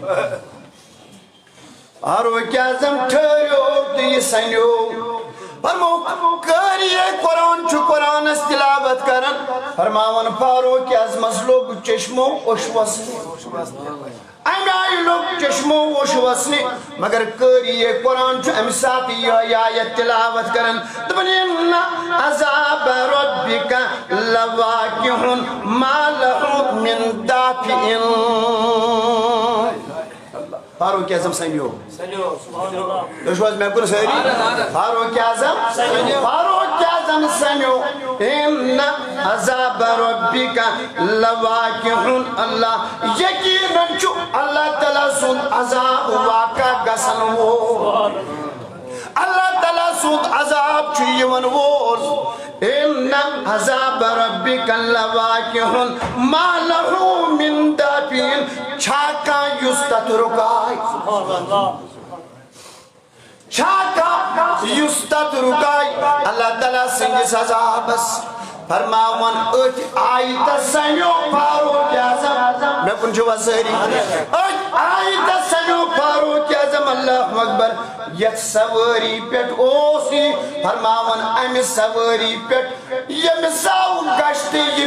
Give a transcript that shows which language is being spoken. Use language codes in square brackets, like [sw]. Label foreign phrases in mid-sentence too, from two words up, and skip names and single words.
[ks] فاروق اعظم ٹھہریو تہٕ یہِ سنیو فرمو قاری قرآن چھُ قرآنس تلاوت کران فرماون فاروق اعظمس لوگ چشمو اوٚش وسنہِ امہِ آیہِ لوگ چشمو اوٚش وسنہِ مگر قاری قرآن چھُ امہِ ساتہٕ یِہوٚے آیت تلاوت کران دپان [ar] اِنَّ عذاب ربِّکَ لواقعٌ ما لَهُ مِن دافع [ks] فاروق اعظم سنیو تُہۍ چھِو حظ مےٚ کُن سٲری فاروق اعظم سنیو [ar] اِنَّ عذاب ربِّکَ لواقعٌ [ks] اللہ یقیناً چھُ اللہ تعالیٰ سُنٛد عذاب واقع گژھن وول اللہ تعالیٰ سُنٛد سود عذاب چھُ یِوان وول [ar] إن عذاب ربك لواقع ما له من دافع [ks] چھاکا یُس تتھ رُکاے چھاکا یُس تتھ رُکاے اللہ تعالیٰ سٕنٛدِس عذابس فرماون أتھ آیتس سمیو فاروق اعظم مےٚ کُن چھُ وسٲری أتھ آیتس سمیو فاروق اعظم اللہ اکبر یتھ سوٲری پٮ۪ٹھ اوس یہِ فرماون امہِ سوٲری پٮ۪ٹھ ییٚمہِ زاو گشت یہِ